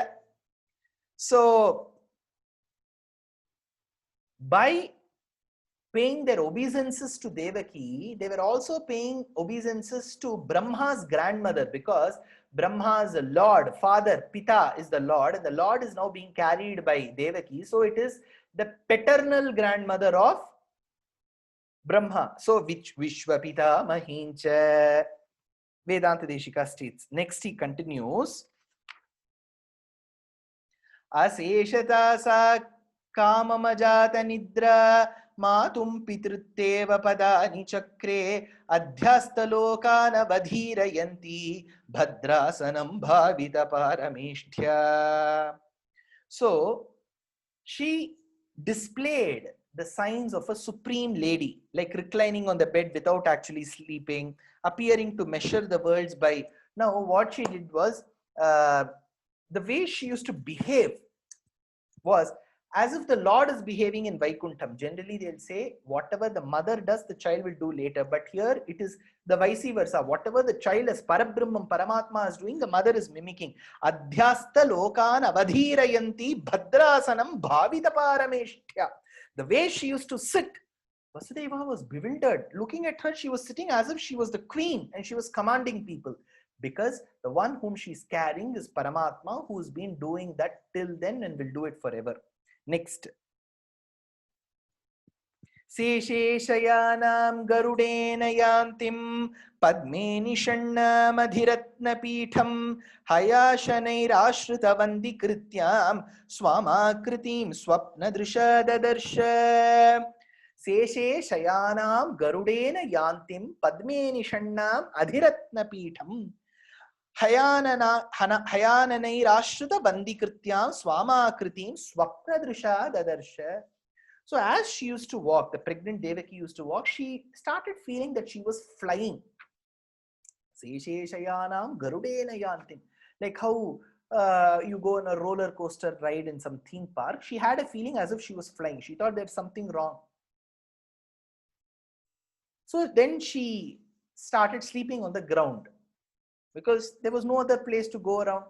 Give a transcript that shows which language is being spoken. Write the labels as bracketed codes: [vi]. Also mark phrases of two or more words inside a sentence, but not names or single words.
[en] So, by paying their obeisances to Devaki, they were also paying obeisances to Brahma's grandmother, because Brahma's Lord, father, Pita is the Lord, and the Lord is now being carried by Devaki. So it is the paternal grandmother of Brahma. So [sa] विश्वपिता महिञ्च, [en] Vedanta Deshika states. Next he continues. [sa] अशेषत सा कममजत निद्रा मातुम् पित्रुतेव पदानि चक्रे अध्यस्तलोकन वधिरयन्ति भद्रासनम् भविता परमेष्ट्य. [en] So she displayed the signs of a supreme lady, like reclining on the bed without actually sleeping, appearing to measure the worlds by. Now what she did was, the way she used to behave was as if the Lord is behaving in Vaikuntham. Generally, they'll say whatever the mother does, the child will do later. But here it is the vice versa. Whatever the child as Parabrahman, Paramatma is doing, the mother is mimicking. [sa] अध्यस्त लोकान् अवधिरयन्ती भद्रासनम् भविता परमेष्ट्य. [en] The way she used to sit, Vasudeva was bewildered. Looking at her, she was sitting as if she was the queen and she was commanding people. Because the one whom she is carrying is Paramatma, who has been doing that till then and will do it forever. Next. [sa] शेषेशयनम् गरुडेन यान्तीम् पद्मे निषण्णम् अधिरत्न पीठम् हयशनैर् आश्रित वन्दिकृत्यम् स्वमाकृतिम् स्वप्न दृशा ददर्श. शेषेशयनम् गरुडेन यान्तीम् पद्मे निषण्णम् अधिरत्न पीठम् हयाननैर् आश्रित वन्दिकृत्यम् स्वमाकृतिम् स्वप्न दृशा ददर्श. [en] So as she used to walk, the pregnant Devaki used to walk, she started feeling that she was flying. [sa] शेषेशयनम् गरुडेन यान्तीम्. [en] Like how you go on a roller coaster ride in some theme park, she had a feeling as if she was flying. She thought there's something wrong. So then she started sleeping on the ground, because there was no other place to go around.